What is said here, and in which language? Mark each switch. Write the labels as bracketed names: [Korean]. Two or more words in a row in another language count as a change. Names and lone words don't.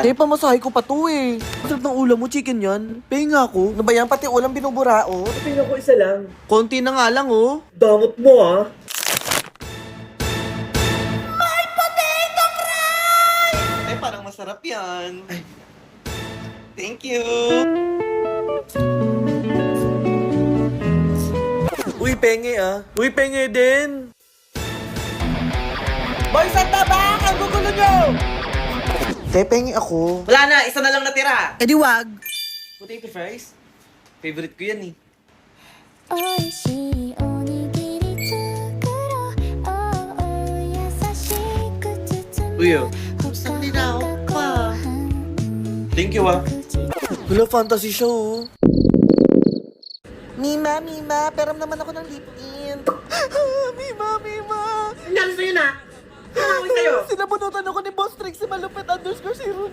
[Filipino] Te, pamasahe ko pa to eh. Masarap ng ulam mo, chicken yan. Pahingi nga ako. Ano ba yan? Pati ulam binubura, oh. Tingnan ko isa lang. Konti na nga lang, oh. Damot mo, ah. Eh, parang masarap yan. Ay. [English] Thank you. [Filipino] Uy, penge ah. Uy, penge din. Boys at tabak! Ang gugulo nyo! Te, penge ako. Wala na, isa na lang natira. Eh di wag. [English] Potato fries? [Filipino] Favorite ko yan eh. [Japanese] おいしいおにぎり作ろう優しく包む [Filipino] Uy, oh. Gusto nila ako pa [English] Thank you [Filipino] ah. Wala, fantasy siya oh. Mima, peram naman ako ng lip tint. Mima. Nangyari sa'yo na. Ano ko sa'yo? Sinabunutan ako ni Boss Trix si Malupit_09.